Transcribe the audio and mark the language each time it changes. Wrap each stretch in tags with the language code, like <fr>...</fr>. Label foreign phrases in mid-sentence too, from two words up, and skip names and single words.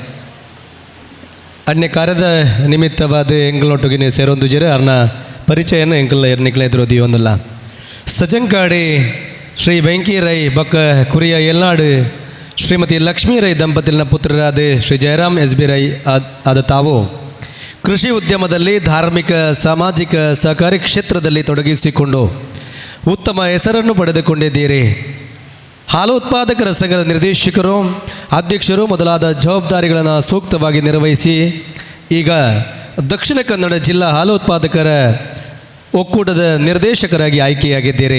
<tcy>ಅನ್ಯ ಕಾರ್ಯದ ನಿಮಿತ್ತವಾದ ಎಂಗಳೊಟ್ಟಿಗೆ ಸೇರೊಂದು ಜರೆ ಅರ್ನ ಪರಿಚಯನ ಎಂಕಲ್ಲ ಎರ್ನಿಕ್ಲ ಎದುರೋದಿಯೋಂದಿಲ್ಲ.</tcy> <kn>ಸಜಂಕಾಡಿ ಶ್ರೀ ಬೆಂಕಿ ರೈ ಬಕ್ಕ ಕುರಿಯ ಯಲ್ನಾಡು ಶ್ರೀಮತಿ ಲಕ್ಷ್ಮೀ ರೈ ದಂಪತಿನ ಪುತ್ರರಾದ ಶ್ರೀ ಜಯರಾಮ್ SB ರೈ ಆದ ತಾವು ಕೃಷಿ ಉದ್ಯಮದಲ್ಲಿ ಧಾರ್ಮಿಕ ಸಾಮಾಜಿಕ ಸಹಕಾರಿ ಕ್ಷೇತ್ರದಲ್ಲಿ ತೊಡಗಿಸಿಕೊಂಡು ಉತ್ತಮ ಹೆಸರನ್ನು ಪಡೆದುಕೊಂಡಿದ್ದೀರಿ. ಹಾಲು ಉತ್ಪಾದಕರ ಸಂಘದ ನಿರ್ದೇಶಕರು, ಅಧ್ಯಕ್ಷರು ಮೊದಲಾದ ಜವಾಬ್ದಾರಿಗಳನ್ನು ಸೂಕ್ತವಾಗಿ ನಿರ್ವಹಿಸಿ ಈಗ ದಕ್ಷಿಣ ಕನ್ನಡ ಜಿಲ್ಲಾ ಹಾಲು ಉತ್ಪಾದಕರ ಒಕ್ಕೂಟದ ನಿರ್ದೇಶಕರಾಗಿ ಆಯ್ಕೆಯಾಗಿದ್ದೀರಿ.</kn>